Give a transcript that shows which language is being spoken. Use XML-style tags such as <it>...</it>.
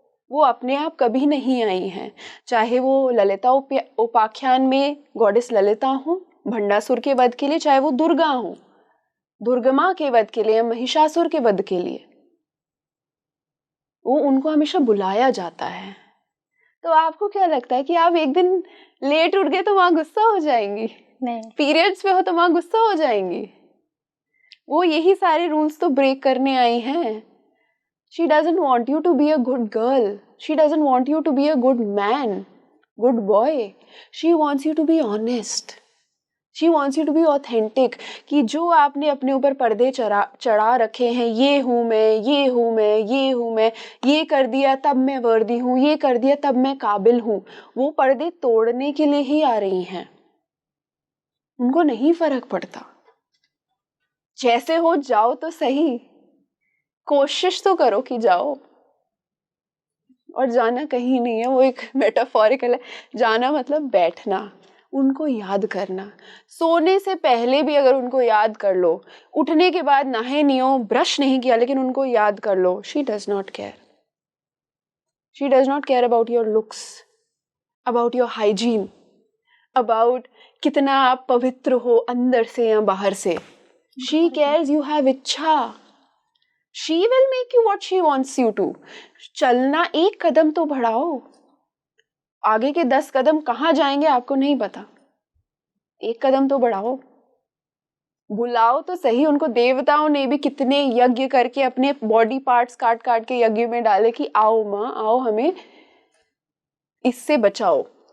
<hi>वो अपने आप कभी नहीं आई हैं, चाहे वो ललिता उपाख्यान में गॉडेस ललिता हो भंडासुर के वध के लिए, चाहे वो दुर्गा हो दुर्गमा के वध के लिए या महिषासुर के वध के लिए, वो उनको हमेशा बुलाया जाता है। तो आपको क्या लगता है कि आप एक दिन लेट उठ गए तो वहां गुस्सा हो जाएंगी? नहीं। पीरियड्स पे हो तो वहां गुस्सा हो जाएंगी? वो यही सारे रूल्स तो ब्रेक करने आई हैं।</hi> <en>She doesn't want you to be a good girl. She doesn't want you to be a good man, good boy. She wants you to be honest. She wants you to be authentic.</en> <hi>कि जो आपने अपने ऊपर पर्दे चढ़ा रखे हैं, ये हूँ मैं, ये हूँ मैं, ये हूँ मैं, ये कर दिया तब मैं वर्दी हूँ, ये कर दिया तब मैं काबिल हूँ, वो पर्दे तोड़ने के लिए ही आ रही हैं। उनको नहीं फर्क पड़ता। जैसे हो जाओ तो सही, कोशिश तो करो कि जाओ। और जाना कहीं नहीं है, वो एक मेटाफोरिकल है। जाना मतलब बैठना, उनको याद करना। सोने से पहले भी अगर उनको याद कर लो, उठने के बाद नहाए नहीं हो, ब्रश नहीं किया, लेकिन उनको याद कर लो।</hi> <en>She does not care. She does not care about your looks, about your hygiene, about</en> <hi>कितना आप पवित्र हो अंदर से या बाहर से।</hi> <en>She cares you have इच्छा। She will make you what she wants you to.</en> <hi>चलना एक कदम तो बढ़ाओ, आगे के 10 कदम कहाँ जाएंगे आपको नहीं पता। एक कदम तो बढ़ाओ, बुलाओ तो सही। उनको देवताओं ने भी कितने यज्ञ करके अपने बॉडी पार्ट्स काट काट के यज्ञ में डाले कि आओ माँ आओ, हमें इससे बचाओ।</hi>